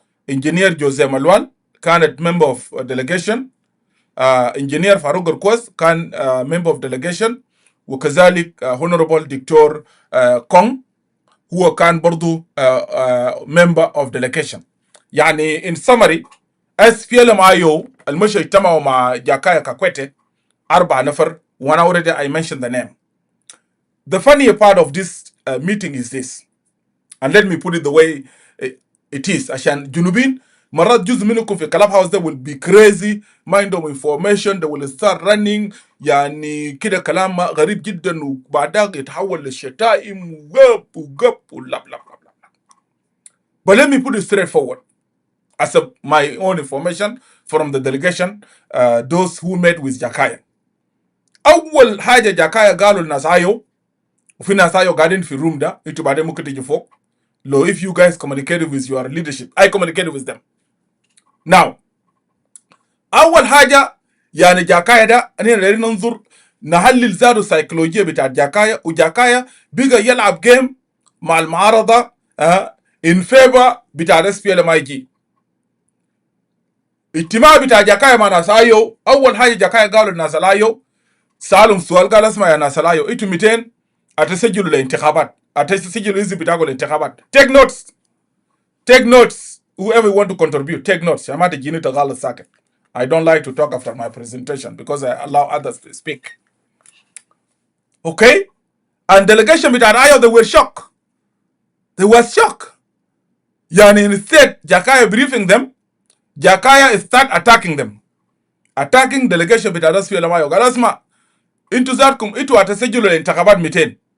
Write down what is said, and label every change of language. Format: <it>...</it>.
<ar>انجينير جوزيه مالوال كانت</ar> <en>Member of delegation.</en> <ar>انجينير فاروق الكوز كان</ar> <en>Member of delegation.</en> <ar>وكذلك هونوربل دكتور كونغ هو كان برضو</ar> <en>member of delegation.</en> <ar>يعني</ar> <en>in summary</en> <ar>SPLM-IO المشي اجتمعوا مع جاكايا كاكويتي 4 نفر,</ar> <en>one already I mentioned the name. The funny part of this meeting is this, and let me put it the way it is.</en> <ar>عشان جنوبين مرات جزء منكم في club house</ar> <en>they will be crazy, mind of information, they will start running</en> <ar>يعني كده كلام غريب جدا وبعدها يتحول للشتائم وقب ولب لب لب لب.</ar> <en>But let me put it straightforward as my own information from the delegation, those who met with Jakaya.</en> <ar>أول حاجة جاكايا قالوا للناس آيو وفي ناس آيو قاعدين في الروم ده, انتوا بعدين ممكن تيجي فوق.</ar> <en>لو if you guys communicated with your leadership, I communicated with them.</en> <ar>Now أول حاجة يعني جاكايا ده أنا نريد ننظر نحلل ذاته السيكولوجية بتاعت جاكايا, وجاكايا بقى يلعب جيم مع المعارضة</ar> <en>in favor</en> <ar>بتاع SPLM-IG. اجتماع بتاع جاكايا مع ناس آيو, أول حاجة جاكايا قالوا للناس آيو, سألهم سؤال قال اسمع يا ناس آيو, انتوا 200 أتسجلوا للانتخابات, أتسجلوا الحزب بتاعكم للانتخابات.</ar> <en>Take notes, take notes, whoever want to contribute, take notes.</en> <ar>يا ما تجيني تغلط ساكت.</ar> <en>I don't like to talk after my presentation because I allow others to speak. Okay? And delegation بتاع آيو they were shocked. They were shocked. يعني instead Jakaya briefing them, Jakaya start attacking them. Attacking delegation بتاع SPLM آيو.</en> <ar>قال اسمع انتوا ذاتكم انتوا هتسجلوا للانتخابات 200.</ar>